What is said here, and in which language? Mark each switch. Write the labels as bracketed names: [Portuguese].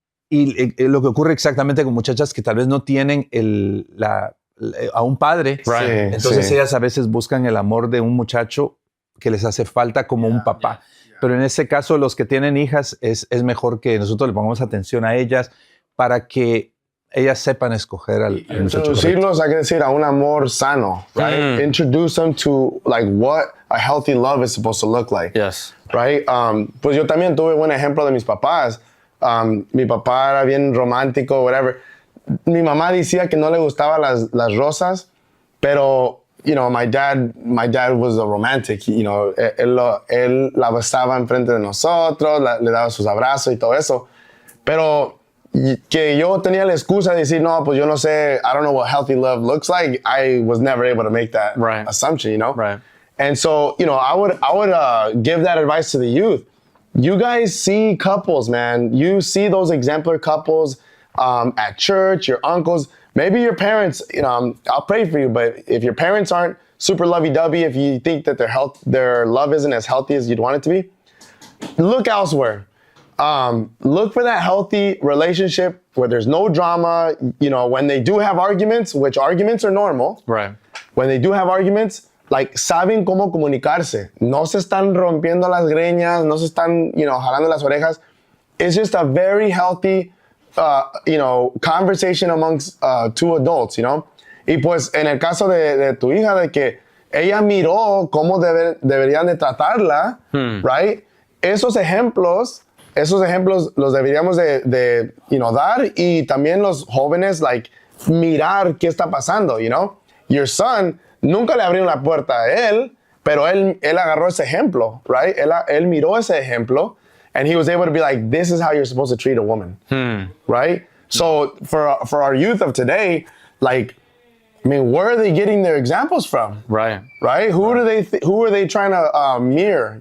[Spanish] Y lo que ocurre exactamente con muchachas que tal vez no tienen a un padre, entonces ellas a veces buscan el amor de un muchacho que les hace falta como un papá. Pero en ese caso, los que tienen hijas, es mejor que nosotros le pongamos atención a ellas para que ellas sepan escoger al muchacho. Introducirlos, hay que decir, a un amor sano, right? [English] Introduce them to like what a healthy love is supposed to look like. Yes. Right? [Spanish] Pues yo también tuve buen ejemplo de mis papás. Mi papá era bien romántico, [English] whatever. [Spanish] Mi mamá decía que no le gustaban las rosas, pero, [English] you know, my dad was a romantic. You know, [Spanish] él la besaba enfrente de nosotros, le daba sus abrazos y todo eso. Pero que yo tenía la excusa de decir, no, pues yo no sé, [English] I don't know what healthy love looks like. I was never able to make that assumption, you know? Right. And so, you know, I would give that advice to the youth. You guys see couples, man. You see those exemplar couples at church, your uncles, maybe your parents, you know, I'll pray for you, but if your parents aren't super lovey-dovey, if you think that their love isn't as healthy as you'd want it to be, look elsewhere. Look for that healthy relationship where there's no drama. You know, when they do have arguments, which arguments are normal. Right. When they do have arguments, like, [Spanish] saben cómo comunicarse. No se están rompiendo las greñas, no se están, [English] you know, [Spanish] jalando las orejas. [English] It's just a very healthy, you know, conversation amongst two adults, you know. [Spanish] Y pues, en el caso de tu hija, de que ella miró cómo deberían de tratarla, right? Esos ejemplos los deberíamos de, [English] you know, [Spanish] dar, y también los jóvenes, like, mirar qué está pasando, you know. [English] Your son, [Spanish] nunca le abrieron la puerta a él, pero él agarró ese ejemplo, right? Él miró ese ejemplo, [English] and he was able to be like, this is how you're supposed to treat a woman, right? So for our youth of today, like, I mean, where are they getting their examples from? Right. Right? Who are they trying to mirror?